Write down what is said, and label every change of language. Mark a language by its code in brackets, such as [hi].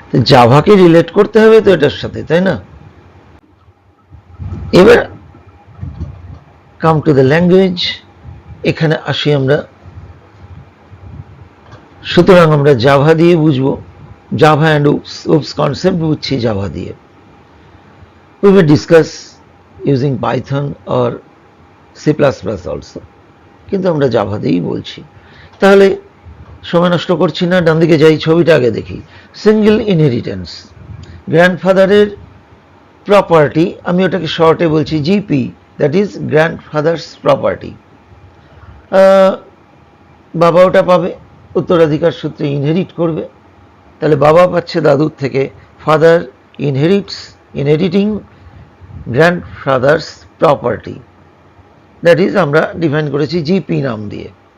[bn] জাভাকে relate করতে হবে তো এটার সাথে, তাই না? এবার [en] come to the language, [bn] এখানে আসি আমরা। সুতরাং আমরা জাভা দিয়ে বুঝবো, জাভা অ্যান্ড ওপস কনসেপ্ট বুঝছি জাভা দিয়ে। [en] We will discuss using Python or C++ also, [bn] কিন্তু আমরা জাভা দিয়েই বলছি। তাহলে সময় নষ্ট করছি না, ডান দিকে যাই, ছবিটা আগে দেখি। সিঙ্গেল ইনহেরিটেন্স, গ্র্যান্ডফাদারের প্রপার্টি, আমি ওটাকে শর্টে বলছি GP, [en] That is grandfather's property. [bn] বাবা ওটা পাবে, উত্তরাধিকার সূত্রে ইনহেরিট করবে। তাহলে বাবা পাচ্ছে দাদুর থেকে, [en] father inheriting grandfather's property, [bn] that is আমরা ডিফাইন করেছি জিপি নাম দিয়ে।